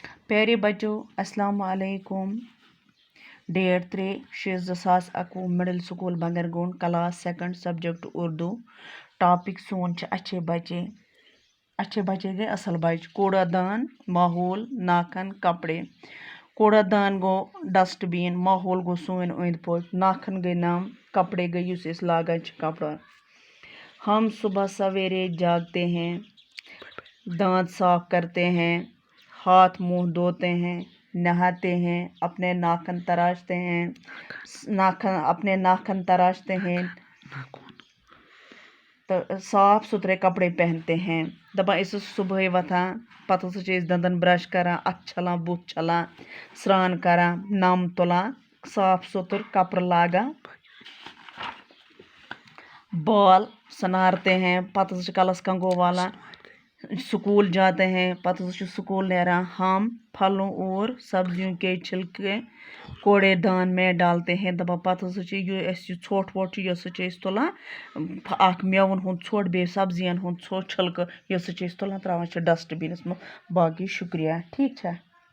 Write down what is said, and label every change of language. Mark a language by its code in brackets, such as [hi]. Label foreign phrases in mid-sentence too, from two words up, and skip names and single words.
[hi] प्यारे बच्चों [ar] السلام عليكم. [hi] डेट 3/6/2021 मिडिल स्कूल बंगरगोंड क्लास 2 सब्जेक्ट उर्दू। [ks] टॉपिक सोन [hi] अच्छे बच्चे। अच्छे बच्चे [ks] गए असल बच्चे। [hi] कूड़ादान, माहौल, नाखन, कपड़े। [ks] कूड़ादान गो डस्टबिन, माहौल गो सोन अंद पक, नाखन गई नम, कपड़े गई युस इस लागान कपड़ा। [hi] हम सुबह सवेरे जागते हैं, दांत साफ करते हैं, हाथ मुंह धोते हैं, नहाते हैं, अपने नाखन तराशते हैं, अपने नाखन तराशते हैं, तो साफ सुथरे कपड़े पहनते हैं। [ks] दपा इस सुबह वथान पत दंदन ब्रश करान, अथ छलान, बुथ छलान, स्रान करान, नम तुलान, साफ सुथर कपड़ लागान, [hi] बाल सनारते हैं, [ks] पत कलस कंगो वाला, [hi] स्कूल जाते हैं, [ks] पता स्कूल नेरान। [hi] हम फलों और सब्जियों के छिलके कूड़ेदान में डालते हैं। [ks] दपा पत ोट वोट तुलान मेवन हुंद ोट बे सब्जियन हुंद छिलक तुलान त्रावान डस्टबिनस में। [hi] बाकी शुक्रिया। ठीक है।